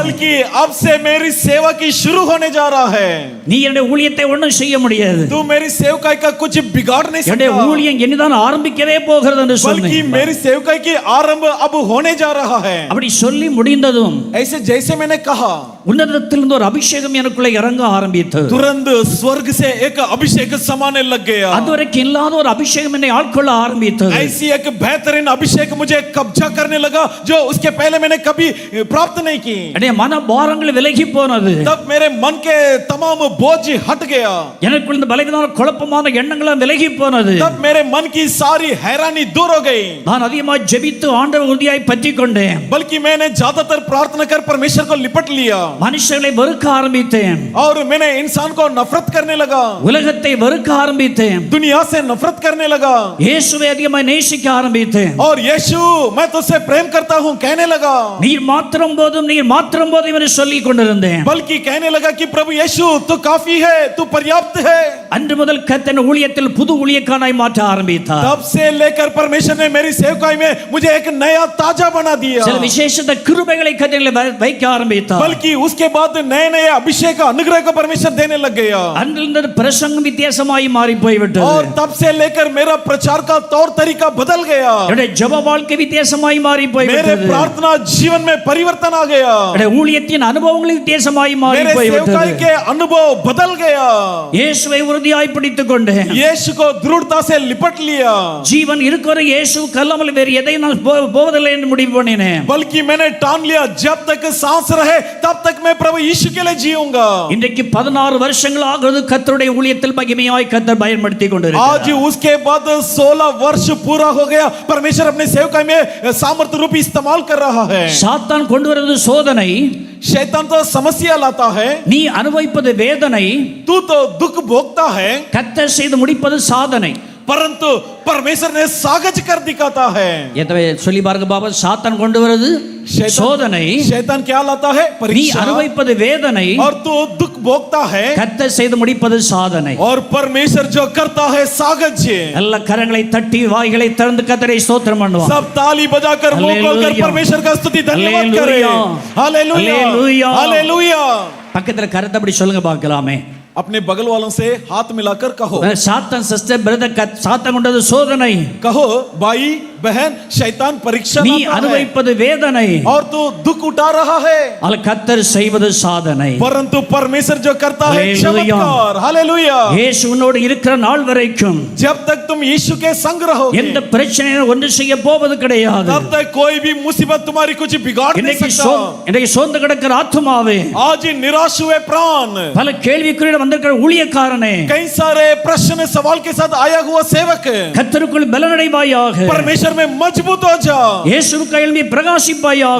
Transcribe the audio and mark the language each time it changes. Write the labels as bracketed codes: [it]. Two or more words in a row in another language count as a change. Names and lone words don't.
[hi] बल्कि अब से मेरी सेवा की शुरू होने जा रहा है. [ta] நீ என்னுடைய ஊழியத்தை ஒன்றும் செய்ய முடியாது, [hi] तू मेरी सेवकाई का कुछ बिगाड़ नहीं [ta] என்னுடைய [hi] सकता, [ta] ஊழியம் இனிதான் ஆரம்பிக்கவே போகிறது என்று [hi] बल्कि [ta] சொன்னேன். [hi] मेरी सेवकाई की आरंभ अब होने जा रहा है. [ta] அப்படி சொல்லி முடிந்ததும் [hi] ऐसे जैसे मैंने कहा [ta] உன்னதத்திலிருந்து ஒரு அபிஷேகம் எனக்குள்ள இறங்க ஆரம்பித்தது. [hi] तुरंत स्वर्ग से एक अभिषेक समाने लग गया. [ta] அதுவரைக்கும் இல்லாத ஒரு அபிஷேகம் என்னை ஆட்கொள்ள ஆரம்பித்தது. [hi] ऐसी एक बेहतरीन अभिषेक मुझे कब्जा करने लगा जो उसके पहले मैंने कभी प्राप्त नहीं की. [ta] என்னுடைய மன பாரங்கள் விலகி போனது. [hi] तब मेरे मन के तमाम बोझ हट गया. [ta] எனக்குள்ள இந்த பலவீனமான குழப்பமான எண்ணங்கள் விலகி போனது. [hi] तब मेरे मन की सारी हैरानी दूर हो गई. [ta] நான் அதிகமாக ஜெபித்து ஆண்டவர் உறுதியாய் பற்றிக் கொண்டேன். [hi] बल्कि मैंने ज्यादातर प्रार्थना कर परमेश्वर को लिपट लिया [ta] மனுஷர்களை வெறுக்க ஆரம்பித்தேன். [hi] और मैंने इंसान को नफरत करने लगा, [ta] உலகத்தை வெறுக்க ஆரம்பித்தேன். [hi] दुनिया से नफरत करने लगा [ta] இயேசுவை அதிகமாக நேசிக்க ஆரம்பித்தேன். [hi] और यीशु मैं तुझसे प्रेम करता हूं कहने लगा. [ta] நீர் மாத்திரம் போதும் என்று சொல்லிக் கொண்டிருந்தேன். [hi] बल्कि कहने लगा कि प्रभु यीशु तू काफी है, तू पर्याप्त है. [ta] அன்று முதல் கர்த்தர் ஊழியத்தில் புது ஊழியக்காரனாய் மாற்ற ஆரம்பித்தார். [hi] तब से लेकर परमेश्वर ने मेरी सेवकाई में मुझे एक नया ताजा बना दिया. [ta] சில விசேஷத்த கிருபைகளை கர்த்தர் வைக்க ஆரம்பித்தார். [hi] बल्कि उसके बाद नए नए अभिषेक अनुग्रह को परमेश्वर देने लग गया. [ta] அன்றிலிருந்து பிரசங்கம் வித்தியாசமாய் மாறி போய்விட்டது. [hi] और तब से लेकर मेरा प्रचार का तौर तरीका बदल गया. [ta] என்னுடைய ஜெப வாழ்க்கை வித்தியாசமாய் மாறி [hi] मेरे [ta] போய்விட்டது. [hi] प्रार्थना जीवन में परिवर्तन आ गया. [ta] என்னுடைய ஊழியத்தின் அனுபவங்கள் வித்தியாசமாய் மாறி [hi] मेरे [ta] போய்விட்டது. [hi] सेवकाई के अनुभव बदल गया. [ta] இயேசுவை உறுதியாய் பிடித்துக் கொண்டேன். [hi] यीशु को दृढ़ता से लिपट लिया. [ta] ஜீவன் இருக்கிற இயேசு கல்லாமல் வேறு எதையும் நான் போவதில்லை என்று முடிவு பண்ணினேன். [hi] बल्कि मैंने ठान लिया जब तक सांस रहे तब तक मैं प्रभु यीशु के लिए जीऊंगा. [ta] இன்றைக்கு 16 வருஷங்கள் ஆகிறது கர்த்தருடைய ஊழியத்தில் மகிமையாய் கர்த்தர் பயன்படுத்திக் கொண்டிருக்கிறார். [hi] आज उसके बाद 16 वर्ष पूरा हो गया. परमेश्वर अपने सेवकाई में सामर्थ्य रूपी इस्तेमाल कर रहा है. [ta] சாத்தான் கொண்டு வருவது சோதனை, [hi] शैतान तो समस्या लाता है, [ta] நீ அனுபவிப்பது வேதனை, [hi] तू तो दुख भोगता है, [ta] கர்த்தர் செய்து முடிப்பது சாதனை. [hi] परंतु परमेश्वर ने सागज कर दिखाता है. [ta] எத்தனை சொல்லி பாருங்க பாபா, சாத்தான் கொண்டு வருவது சோதனை, [hi] शैतान क्या लाता है? [ta] நீ [hi] परीक्षा. [ta] அனுபவிப்பது வேதனை, [hi] और तू दुख भोगता है, [ta] கர்த்தர் செய்து முடிப்பது சாதனை. [hi] और परमेश्वर जो करता है सागज. [ta] நல்ல கரங்களை தட்டி வாய்களை திறந்து கர்த்தரை ஸ்தோத்திரம் பண்ணுவோம். [hi] सब ताली बजाकर मुंह खोलकर परमेश्वर का स्तुति धन्यवाद करें. हालेलुया, हालेलुया. [ta] பக்கத்துல கரத்தை அப்படி சொல்லுங்க பார்க்கலாமே. [hi] अपने बगल वालों से हाथ मिलाकर कहो, [ta] சாத்தான் [en] sister brother, [ta] சாத்தான் கொண்டது சோதனை. [hi] कहो भाई बहन शैतान परीक्षा [ta] நீ [hi] लाता है [ta] அனுபவிப்பது வேதனை, [hi] और तू दुख उठा रहा है, [ta] அல்ல கர்த்தர் செய்வது சாதனை. [hi] परंतु परमेश्वर जो करता है हालेलुया। चमत्कार, हालेलुया। [ta] இயேசு உன்னோடு இருக்கிற நாள் வரைக்கும் [hi] जब तक तुम यीशु के संग रहोगे, [ta] எந்த பிரச்சனையும் ஒன்று செய்ய போவது கிடையாது. [hi] तब तक कोई भी मुसीबत तुम्हारी कुछ बिगाड़ नहीं सकता। [ta] இன்னைக்கு சோர்ந்து கிடக்கிற ஆத்துமாவே, [hi] आज ही निराश हुए प्राण, [ta] பல கேள்விக்குறியோட வந்திருக்கிற ஊழியக்காரனே, [hi] कई सारे प्रश्न सवाल के साथ आया हुआ सेवक, [ta] கர்த்தருக்குள் பலனடைவாயாக, [hi] परमेश्वर में मजबूत हो जा, [ta] இயேசுவுக்கு எழும்பி பிரகாசிப்பாயாக,